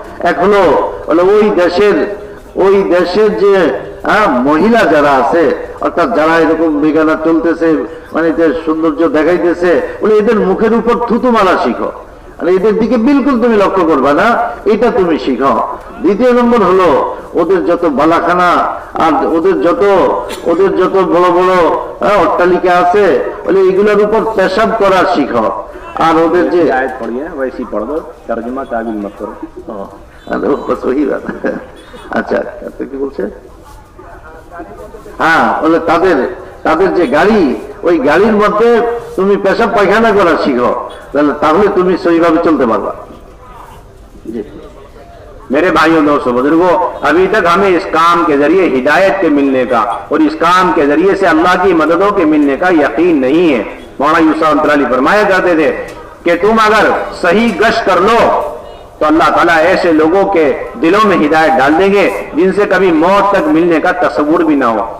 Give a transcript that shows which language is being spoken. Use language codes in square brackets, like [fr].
[bn] এক হলো বলে ওই দেশের যে মহিলা যারা আছে, অর্থাৎ যারা এরকম বেগানা চলতেছে, মানে এদের সৌন্দর্য দেখাইতেছে, বলে এদের মুখের উপর থুতু মারা শিখো, মানে এদের দিকে বিলকুল তুমি লক্ষ্য করবা না, এটা তুমি শিখো। দ্বিতীয় নম্বর হলো ওদের যত বালাখানা আর ওদের যত বড় বড় অট্টালিকা আছে, বলে এগুলোর উপর পেশাব করা শিখো। আর ওদের যে [hi] आयत पढ़ी है वैसी पढ़ दो, तर्जुमा ताबील मत करो। बस वही बात। [bn] আচ্ছা, কি বলছে, হ্যাঁ, বলে তাদের যে গাড়ি, ওই গাড়ির মধ্যে তুমি পেশাব পায়খানা করা শিখো, তাহলে তুমি সহিভাবে চলতে পারবা। জি। [hi] मेरे भाइयों दोस्तों बुजुर्गों, अभी तक हमें इस काम के जरिए हिदायत के मिलने का और इस काम के जरिए से अल्लाह की मददों के मिलने का यकीन नहीं है। मौलाना यूसुफ अली फरमाया करते थे कि तुम अगर सही गश्त कर लो तो अल्लाह ताला ऐसे लोगों के दिलों में हिदायत डाल देंगे जिनसे कभी मौत तक मिलने का तस्वुर भी ना हो।